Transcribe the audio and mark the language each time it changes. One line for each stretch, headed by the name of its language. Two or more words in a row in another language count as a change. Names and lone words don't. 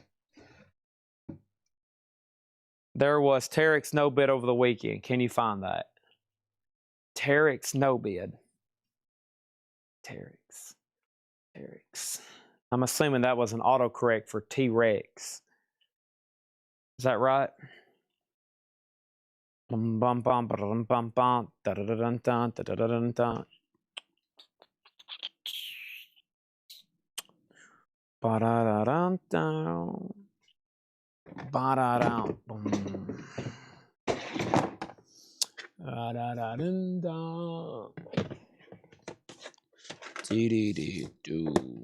English: There was Tarek's no bid over the weekend. Can you find that? Tarek's no bid. Tarek's. I'm assuming that was an autocorrect for T-Rex. Is that right? Bum bum bum bum bum bum da da da dun dun da da da dun dun. Ba da da dun dun. Ba da dun boom. Da da da dun dun. Dee dee dee doo.